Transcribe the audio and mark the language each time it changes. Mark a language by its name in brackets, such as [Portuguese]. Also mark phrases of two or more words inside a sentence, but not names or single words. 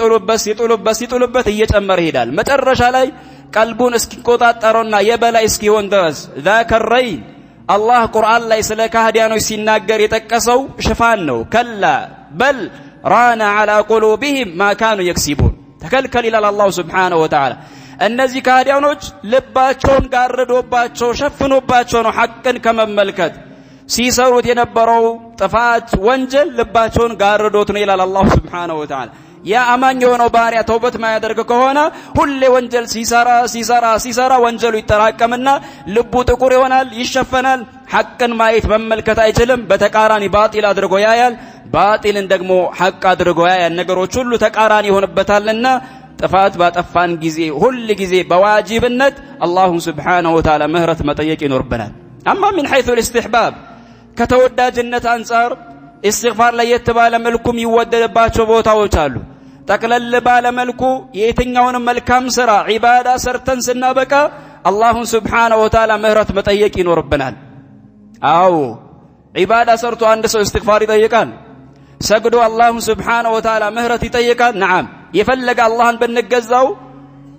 [Amharic] ሲጥሉበት እየጨመረ ይሄዳል መጨረሻ ላይ ቀልቡን እስኪቆጣጠረውና የበላይ እስኪሆን ድረስ ذاكرين አላህ ቁርአን ላይ ስለ ካህዲያኖች ሲናገር የጠቀሰው ሽፋን ነው [Arabic] كلا بل ران على قلوبهم ما كانوا يكسبون [Amharic] ተከልከል ይላል አላህ [Arabic] سبحانه وتعالى [Amharic] እነዚህ ካህዲያኖች ልባቸውን ጋርዶባቸው ሸፍኖባቸው ነው ሐቅን ከመመልከት ሲሰሩት የነበረው ጥፋት ወንጀል ልባቸውን ጋርዶት ነው ይላል አላህ [Arabic] سبحانه وتعالى [Amharic] ያ አማኝ የሆነው ባሪያ ተውበት ማያደርግ ከሆነ ሁሌ ወንጀል ሲሰራ ወንጀሉ ይተራቀምና ልቡ ጥቁር ይሆናል ይሸፈናል ሐቅን ማየት መመልከት አይችልም በተቃራኒ ባጢል አድርጎ ያያል ባጢልን ደግሞ ሐቅ አድርጎ ያያል ነገሮች ሁሉ ተቃራኒ ይሆንበታልና ጥፋት ባጠፋን ጊዜ ሁሉ ጊዜ በዋጅብነት አላህ [Arabic] سبحانه وتعالى [Amharic] ምህረት መጠየቅ ይኖርብናል አማ [Arabic] من حيث الاستحباب [Amharic] ከተወዳጅነት አንፃር استغفار ላይ የተባለ መልኩም ይወደድባቸው ቦታዎች አሉ ጠቅለል ባለ መልኩ የትኛውን መልካም ስራ ዒባዳ ሰርተን ስናበቃ አላህ [Arabic] سبحانه وتعالى [Amharic] ምህረት መጠየቅ ይኖርብናል አው ዒባዳ ሰርቶ አንድ ሰው استغفار ይጠይቃል ሰግዶ አላህ [Arabic] سبحانه وتعالى [Amharic] ምህረት ይጠይቃል نعم የፈለገ አላህን ብንገዛው